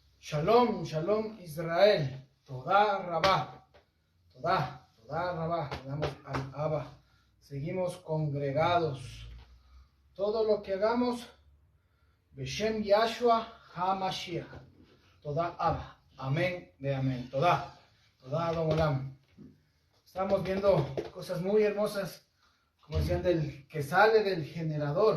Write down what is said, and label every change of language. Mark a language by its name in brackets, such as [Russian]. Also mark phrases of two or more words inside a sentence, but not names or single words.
[Hebrew] שלום, שלום ישראל. תודה רבה. תודה רבה. [Spanish] Damos al Abba. Seguimos congregados. Todo lo que hagamos, [Hebrew] בשם יהשוע המשיח. תודה אבא. [Spanish] Amén de amén. [Hebrew] תודה אדון עולם. [Spanish] Estamos viendo cosas muy hermosas, como decían, que sale del generador.